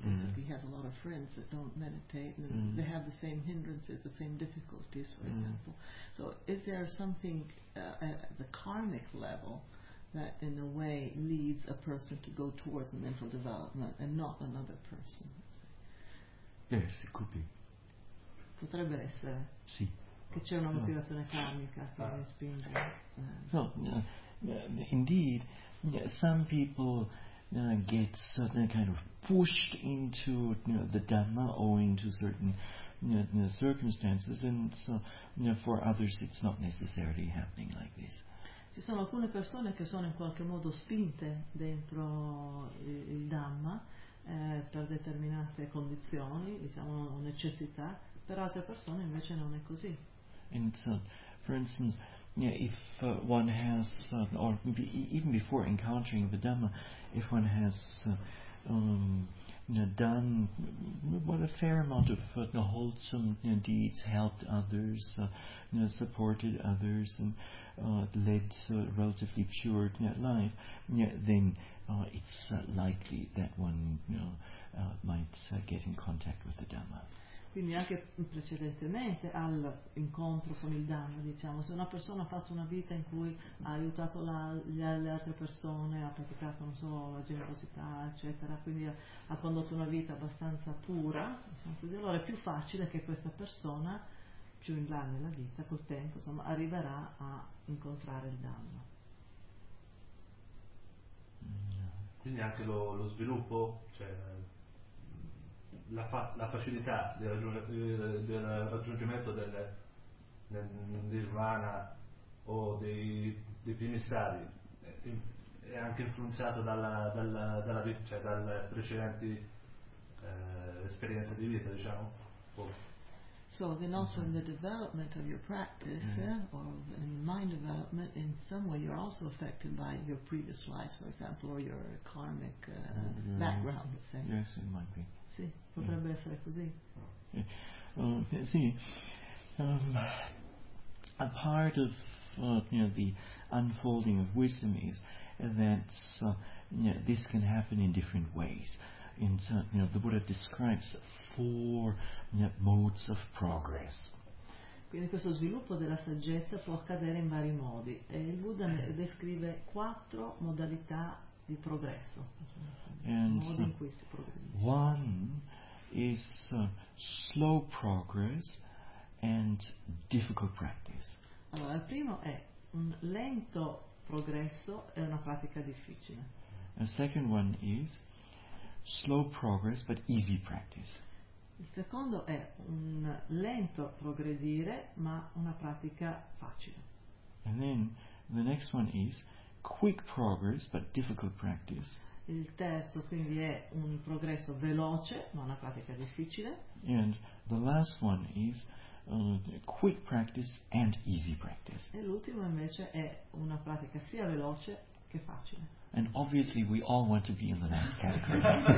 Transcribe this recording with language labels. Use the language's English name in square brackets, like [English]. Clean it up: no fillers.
[English] Because if he has a lot of friends that don't meditate, and they have the same hindrances, the same difficulties, for example. So is there something at the karmic level that in a way leads a person to go towards mental development and not another person? Yes, it could be. [Italian] Potrebbe essere. Sì. Che c'è una motivazione karmica che mi spinge. [English] So, indeed, some people get certain kind of pushed into the Dhamma owing to certain circumstances, and so for others it's not necessarily happening like this. [Italian] Ci sono alcune persone che sono in qualche modo spinte dentro il Dhamma per determinate condizioni, diciamo necessità, per altre persone invece non è così. [English] And for instance, if one has, even before encountering the Dhamma, if one has done a fair amount of wholesome deeds, helped others, supported others, and led a relatively pure life, then it's likely that one might get in contact with the Dhamma. [Italian] Quindi anche precedentemente all'incontro con il Dhamma, diciamo, se una persona ha fatto una vita in cui ha aiutato le altre persone, ha praticato, non so, la generosità, eccetera, quindi ha condotto una vita abbastanza pura, diciamo così, allora è più facile che questa persona, più in là nella vita, col tempo, insomma, arriverà a incontrare il Dhamma. Quindi anche lo sviluppo, cioè la facilità del raggiungimento del nirvana o dei primi stadi, è anche influenzato dalla cioè dal precedenti esperienze di vita, diciamo. [English] So then also in the development of your practice or in mind development, in some way you're also affected by your previous lives, for example, or your karmic background, let's say. Yes, it might be. [Italian] Sì, potrebbe essere così. [English] Sì, a part of the unfolding of wisdom is that this can happen in different ways. In the Buddha describes four modes of progress. [Italian] Quindi questo sviluppo della saggezza può accadere in vari modi e il Buddha descrive quattro modalità di progresso. [English] And [Italian] modi in cui si progredisce. [English] One is slow progress and difficult practice. [Italian] Allora, il primo è un lento progresso e una pratica difficile. [English] The second one is slow progress but easy practice. [Italian] Il secondo è un lento progredire, ma una pratica facile. [English] And then the next one is quick progress but difficult practice. [Italian] Il terzo quindi è un progresso veloce, ma una pratica difficile. [English] And the last one is quick practice and easy practice. [Italian] E l'ultimo invece è una pratica sia veloce che facile. [English] And obviously we all want to be in the last category.